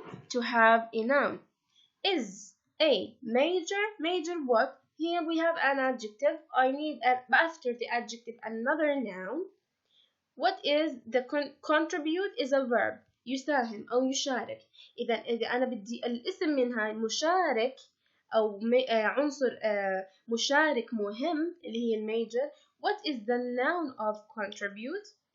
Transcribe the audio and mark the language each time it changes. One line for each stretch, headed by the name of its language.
English: To have a noun. Is a major what? Here we have an adjective. I need after the adjective another noun. What is the contribute is a verb.
Arabic: يساهم أو يشارك. إذا أنا بدي الاسم منها مشارك أو عنصر مشارك مهم اللي هي الميجر.
English: What is the noun of contribute?